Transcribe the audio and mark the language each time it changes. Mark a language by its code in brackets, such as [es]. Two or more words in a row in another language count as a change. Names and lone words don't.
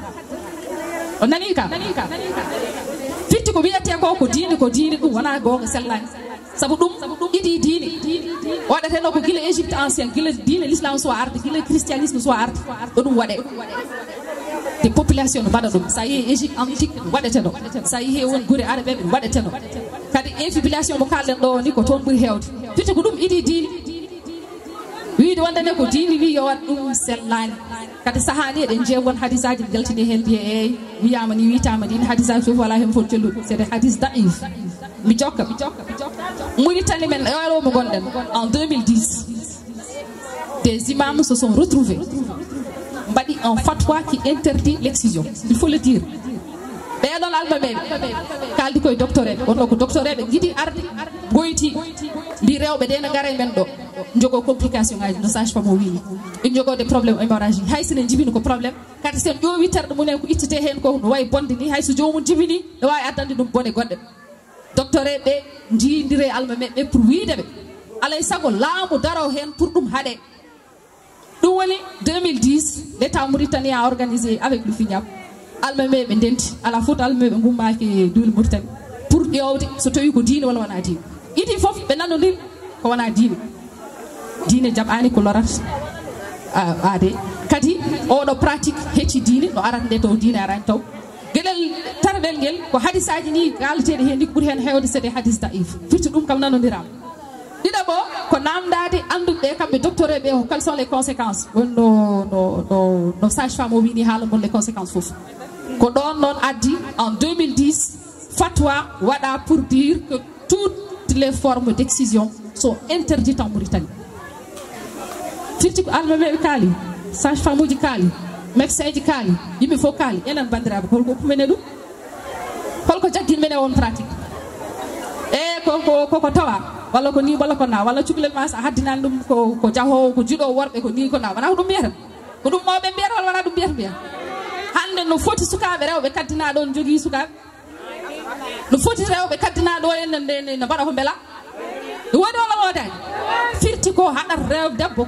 [ff] o nani ka fitti ko wiyete ko diine ɗum wona gonga sellani sabu ɗum iɗi diine waɗateno ko guila Égypte ancien guila diine l'islam so arde guila christianisme so arde ɗo ɗum waɗe [fr] des populations [ff] no mbaɗa ɗum sa yeehi Égypte antique waɗeteno sa yeehi won guure arabe ɓe waɗeteno kadi infibulation mo kalɗen ɗo ni ko toon ɓuuri hewde fitti ko ɗum iɗi diine wiide wondene ko diine wi yo wat ɗum sellani kadi sahani eɗen jeewon hadisaji jaltini hen mbiye eyyi wiyama ni witama ni hadisaji fof wala hen fof celluɗo [fr] c'est des [ff] hadis daif mi jokka Mauritanie men mo gonɗen en 2010 [fr] des imams se sont retrouvés [ff] mbaɗi [fr] un fatwa qui interdit l'excision il faut le dire [ff] ɓeɗon almameɓe kaldi koye doctoreɓe wonno ko doctoreɓe jiiɗi arde goyti mbi rewɓe ɗe no gara men ɗo jogo complication ngaji no [fr] sage femme [ff] o wini ɓe jogo [fr] des probléme hémorragie [ff] hay sene jibini ko probléme kadi sen ƴowi terɗe munen ko ittete hen ko no wawi bonde ni hay so jomum jibini no wawi addande ɗum bone goɗɗe docteur ɓe jindire almameɓe pour wiideɓe alay saago laamu daro hen pour ɗum haaɗe ɗum woni 2010 [fr] l'état mauritanien a organisé avec le FINAP [ff] almameɓe ndenti ala foot almameɓe gummaki duule Mauritanie pour ƴewde so tawi ko diine walla wona diine idi foof ɓe nanodiri ko wona diine jaɓani ko lorata aade kadi oɗo pratique hecci diine no arata nde taw diine arani taw gueɗel tarɓel nguel ko hadisaji ni kalteɗe hen ni ɓuuri hen hewde [fr] c'est des [ff] hadis daif firti ɗum kam nanodirama ɗiɗaɓo ko namdade anduɓe kamɓe doctoreɓe ko [fr] quelles sont les conséquences [ff] wonno [fr] sage femme [ff] o wini haala mon [fr] les conséquences [ff] foof ko ɗon noon addi en 2010 fatwa waɗa [fr] pour dire que toutes les formes d'excision sont interdites en Mauritanie [ff] firti ko almameɓe kaali [fr] sage femme [ff] uji kaali médecin ji kaali yimɓe fof kaali enen bandiraɓe holko hokkumene ɗum holko jaggin mene on pratique koko tawa walla ko ni walla ko na walla cukalel ma sa haddinani ɗum ko jahowo ko juɗo worɓe ko ni ko na wona ko ɗum mbiyata ko ɗum mawɓe mbiyata walla wona ɗum mbiyata mbiya hande no foti sukaɓe rewɓe kaddina ɗon jogui sukaɓe no foti rewɓe kaddina ɗo en no mbaɗa ko beela ɗum waɗi walla wodani firti ko haɗat rewɓe debbo